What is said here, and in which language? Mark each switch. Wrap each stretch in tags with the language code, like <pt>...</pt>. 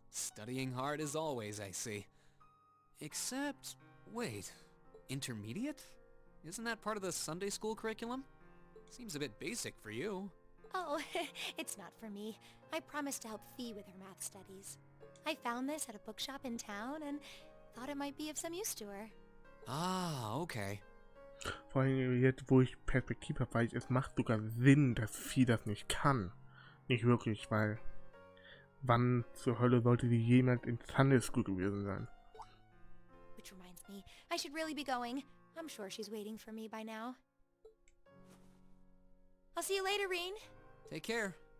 <en>Studying hard as always, I see. Except, wait, intermediate? Isn't that part of the Sunday school curriculum? Seems a bit basic for you. Oh, it's not for me. I promised to help Fee with her math studies. I found this at a bookshop in town and thought it might be of some use to her. Ah, okay.</en> <de>Vor allem jetzt, wo ich Perspektive habe, weil es macht sogar Sinn, dass Vieh das nicht kann. Nicht wirklich, weil wann zur Hölle sollte sie jemals in Sunday School gewesen sein?</de> <en>Which reminds me, I should really be going. I'm sure she's waiting for me by now. I'll see you later, Rean. Take care.</en>